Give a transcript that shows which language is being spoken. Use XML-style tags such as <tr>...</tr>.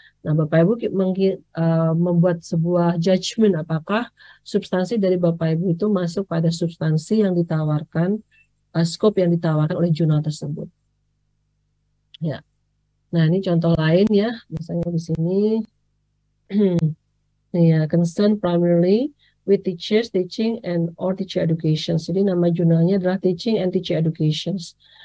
<id>Nah, Bapak Ibu membuat sebuah judgment apakah substansi dari Bapak Ibu itu masuk pada substansi yang ditawarkan, scope yang ditawarkan oleh jurnal tersebut. Ya. Nah, ini contoh lain ya, misalnya di sini.</id> <en>Ya, concern primarily with teachers, teaching, and or teacher education.</en> <id>Jadi nama jurnalnya adalah Teaching and Teacher Educations.</id>